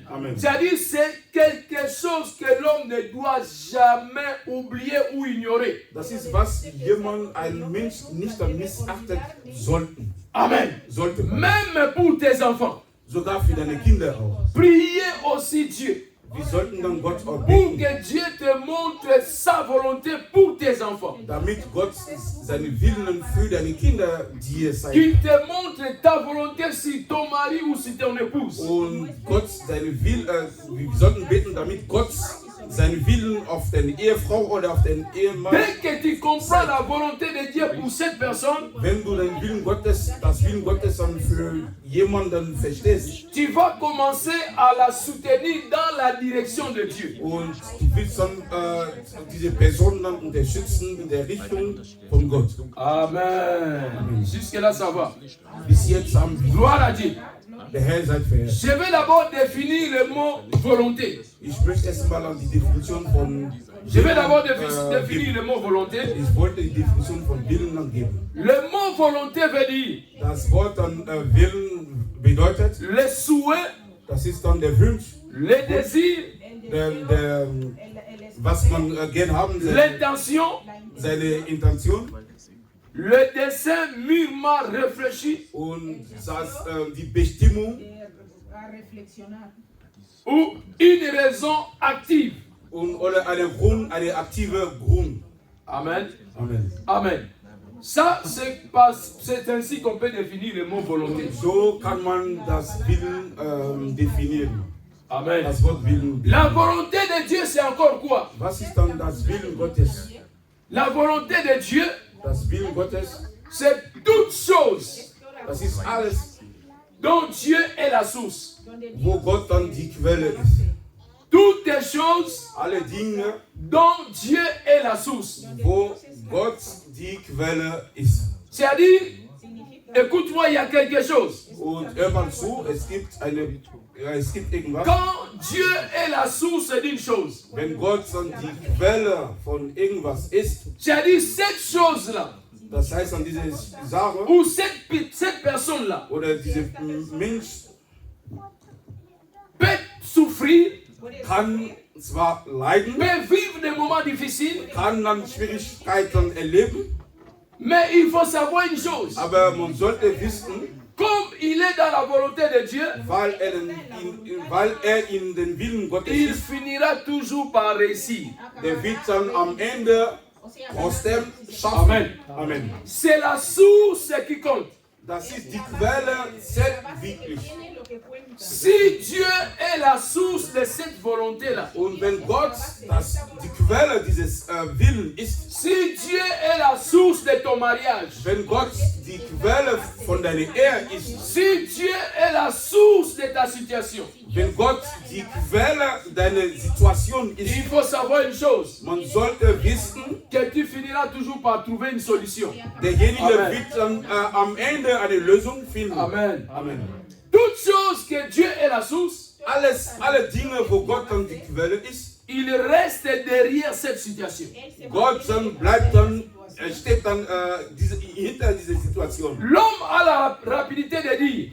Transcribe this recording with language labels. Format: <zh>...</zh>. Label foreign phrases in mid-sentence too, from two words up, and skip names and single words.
<fr>Amen. C'est-à-dire, c'est quelque chose que l'homme ne doit jamais oublier ou ignorer.</fr> <de>Das ist, was ein Mensch nicht dann missachten sollten. Amen. Sollte.</de> <fr>Même pour tes enfants.</fr> <de>Sogar für deine Kinder auch.</de> <fr>Priez aussi Dieu</fr> <de>Wir sollten dann Gott auch</de> <fr>pour</fr> <de>bitten,</de> <fr>que Dieu te montre sa volonté pour tes enfants.</fr> <de>damit Gott seine Willen für deine Kinder dir zeigt.</de> <fr>Qu'il te montre ta volonté sur ton mari ou sur ton épouse.</fr> <de>Und Gott wir sollten beten, damit Gott seinen Willen auf deine Ehefrau oder auf den Ehemann,</de> <fr>Dès que tu comprends la volonté de Dieu pour cette personne,</fr> <de>wenn du das Willen Gottes dann für jemanden verstehst</de> <fr>tu vas commencer à la soutenir dans la direction de Dieu.</fr> <de>und du willst dann diese Person dann unterstützen in der Richtung von Gott.</de> <fr>Amen. Jusque-là, ça va.</fr> <de>Bis jetzt haben wir</de> <fr>Gloire à Dieu.</fr> <de>der Herr seid verehrt.</de> <fr>Je vais d'abord définir le mot volonté.</fr> <de>Ich möchte erst mal an die Definition von</de> <fr>Je vais d'abord définir le mot volonté.</fr> <de>Ich wollte die Definition von Willen dann geben.</de> <fr>Le mot volonté veut dire</fr> <de>Das Wort dann Willen bedeutet,</de> <fr>le souhait,</fr> <de>das ist dann der Wunsch,</de> <fr>le désir,</fr> <de>was man gern haben,</de> <fr>l'intention,</fr> <de>seine Intention</de> <fr>le dessein mûrement réfléchi</fr> <de>und die Bestimmung</de> <fr>ou une raison active.</fr> <de>oder eine aktive Grund. Amen. Amen. Amen.</de> <fr>Ça, c'est ainsi qu'on peut définir le mot volonté.</fr> <de>So kann man das Willen definieren. Amen. Das Wort Willen.</de> <fr>La volonté de Dieu, c'est encore quoi?</fr> <de>Was ist dann das Willen Gottes?</de> <fr>La volonté de Dieu,</fr> <de>Das Willen Gottes,</de> <fr>c'est toute chose</fr> <de>das ist alles,</de> <fr>dont Dieu est la source.</fr> <de>wo Gott dann die Quelle ist.</de> <fr>Toutes les choses</fr> <de>Alle Dinge,</de> <fr>dont Dieu est la source.</fr> <de>wo Gott die Quelle ist.</de> <fr>C'est-à-dire, écoute-moi, il y a quelque chose.</fr> <de>Und hör mal zu, es gibt irgendwas.</de> <fr>Quand Dieu est la source d'une chose,</fr> <de>Wenn Gott dann die Quelle von irgendwas ist,</de> <fr>c'est-à-dire cette chose-là,</fr> <de>das heißt dann diese Sache</de> <fr>ou cette personne-là,</fr> <de>oder diese Mensch</de> <fr>peut souffrir,</fr> <de>kann zwar leiden,</de> <fr>peut vivre des moments difficiles,</fr> <de>kann dann Schwierigkeiten erleben,</de> <fr>mais il faut savoir une chose.</fr> <de>aber man sollte wissen,</de> <fr>Comme il est dans la volonté de Dieu,</fr> <de>weil er in den Willen Gottes</de> <fr>il</fr> <de>ist,</de> <fr>finira toujours par réussir.</fr> <de>der wird dann am Ende trotzdem schaffen. Amen. Amen.</de> <fr>C'est la source qui compte.</fr> <de>Das ist die Quelle, zählt wirklich.</de> <fr>Si Dieu est la source de cette volonté-là,</fr> <de>Und wenn Gott die Quelle dieses Willen ist,</de> <fr>si Dieu est la source de ton mariage,</fr> <de>wenn Gott die Quelle von deiner Ehe ist,</de> <fr>si Dieu est la source de ta situation,</fr> <de>wenn Gott die Quelle deiner Situation ist,</de> <fr>il faut savoir une chose,</fr> <de>man sollte wissen,</de> <fr>que tu finiras toujours par trouver une solution.</fr> <de>derjenige Amen. wird dann am Ende eine Lösung finden. Amen. Amen.</de> <fr>Toute chose que Dieu est la source,</fr> <de>Alle Dinge, wo Gott dann die Quelle ist,</de> <fr>il reste derrière cette situation.</fr> <de>Gott dann bleibt dann, steht dann hinter dieser Situation.</de> <fr>L'homme a la rapidité de dire,</fr>